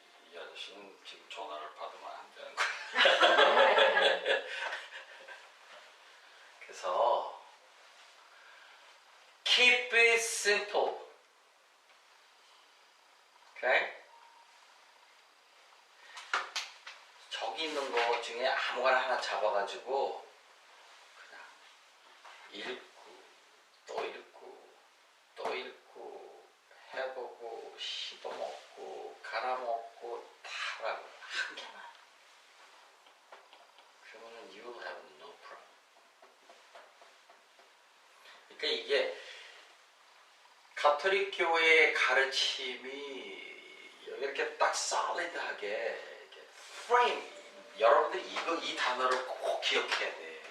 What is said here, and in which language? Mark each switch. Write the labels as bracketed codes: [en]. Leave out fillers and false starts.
[ko] 이 아저씨는 지금 전화를 받으면 안 되는 거야. 그래서 [en] keep it simple. Okay? [ko] 저기 있는 거 중에 아무거나 하나 잡아가지고 그냥 읽고 또 읽고 또 읽고 해보고 씹어먹고 갈아먹고 다 하라고 한 개만. 그러면은 [en] you will have no problem. [ko] 그러니까 이게 가톨릭 교회의 가르침이 이렇게 딱 solid하게 프레임, 여러분들 이 단어를 꼭 기억해야 돼.